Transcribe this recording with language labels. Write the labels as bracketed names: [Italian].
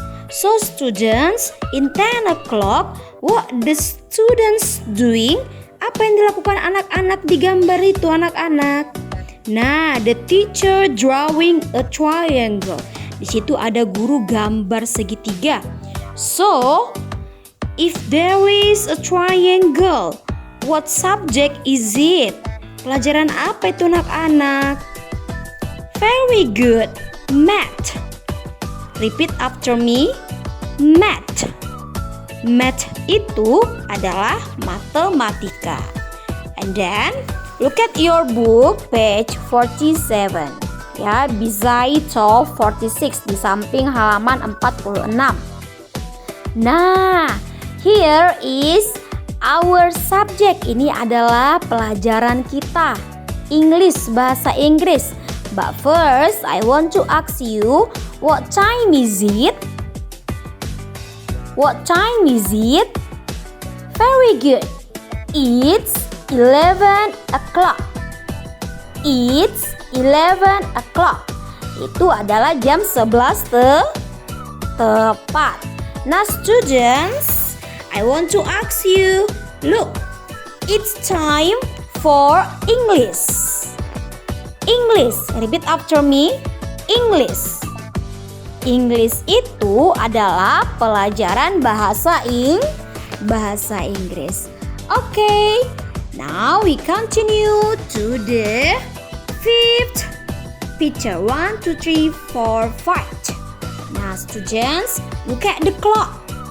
[English] So students, in 10 o'clock, what the students doing? [Indonesian] Apa yang dilakukan anak-anak di gambar itu anak-anak? [English] Nah, the teacher drawing a triangle. [Indonesian] Di situ ada guru gambar segitiga. [English] So, if there is a triangle, what subject is it? [Indonesian] Pelajaran apa itu anak-anak? [English] Very good. [Indonesian] Math. [English] Repeat after me. Math. [Indonesian] Math itu adalah matematika. [English] And then, look at your book page 47. [Indonesian] Ya, [English] beside top [Indonesian] 46 di samping halaman 46. [English] Nah, here is our subject. [Indonesian] Ini adalah pelajaran kita, English, bahasa Inggris. [English] But first, I want to ask you, what time is it? What time is it? Very good. It's 11 o'clock. It's 11 o'clock. [Indonesian] Itu adalah jam 11 tepat. [English] Nah, students, I want to ask you, look, it's time for English. English, repeat after me. English. [Indonesian] English itu adalah pelajaran bahasa Inggris. [English] Okay, now we continue to the fifth picture. 1, 2, 3, 4, 5. Now, students, look at the clock.